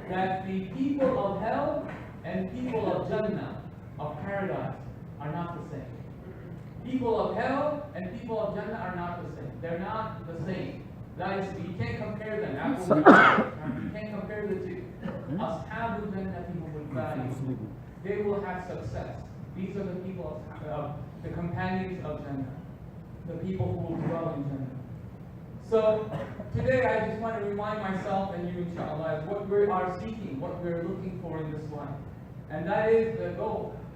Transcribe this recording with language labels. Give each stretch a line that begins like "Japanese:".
English: That the people of hell and people of Jannah, of paradise, are not the same. People of hell and people of Jannah are not the same. They're not the same. That is, you can't compare them. That's what we you can't compare the two.
Arabic: أصحاب الجنة هم الفائزون.
English: They will have success. These are the people of the companions of Jannah, the people who will dwell in Jannah. So today I just want to remind myself and you, inshallah, what we are seeking, what we are looking for in this life, and that is the goal.